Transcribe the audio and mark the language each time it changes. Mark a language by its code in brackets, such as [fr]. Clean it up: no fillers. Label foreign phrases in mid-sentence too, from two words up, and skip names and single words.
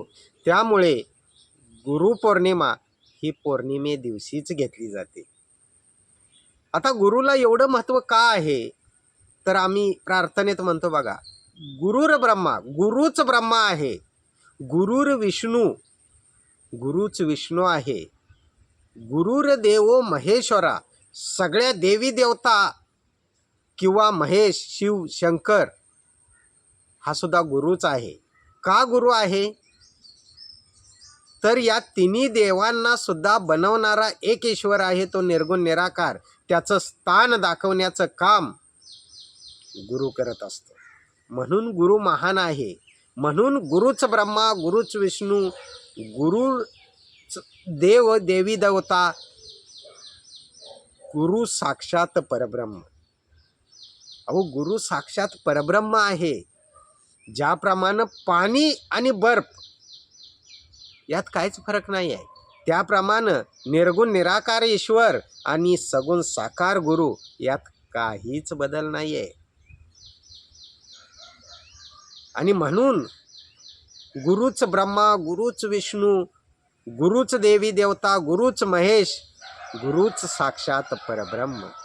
[mr] त्यामुळे गुरुपौर्णिमा ही पौर्णिमे दिवशीच घेतली जाते. आता गुरुला एवढं महत्त्व का आहे, तर आम्ही प्रार्थनेत म्हणतो बघा, [sa] गुरुर ब्रह्मा, [mr] गुरुच ब्रह्मा आहे, [sa] गुरुर विष्णू, [mr] गुरुच विष्णू आहे, [sa] गुरुर देवो महेश्वरा, [mr] सगळ्या देवी देवता किंवा महेश, शिव, शंकर हा सुद्धा गुरुच आहे. का गुरु आहे, तर या तिन्ही देवांना सुद्धा बनवणारा एक ईश्वर आहे, तो निर्गुण निराकार. त्याचं स्थान दाखवण्याचं काम गुरु करत असतो. म्हणून गुरु महान आहे. म्हणून गुरुच ब्रह्मा, गुरुच विष्णू, गुरु देव, देवी देवता, [sa] गुरु साक्षात परब्रह्म. [mr] अहो, गुरु साक्षात परब्रह्म आहे. ज्याप्रमाणे पाणी आणि बर्फ यात काहीच फरक नाही आहे, त्याप्रमाणे निर्गुण निराकार ईश्वर आणि सगुण साकार गुरु यात काहीच बदल नाही आहे. आणि म्हणून गुरुच ब्रह्मा, गुरुच विष्णू, गुरुच देवी देवता, गुरुच महेश, गुरुच साक्षात परब्रह्म.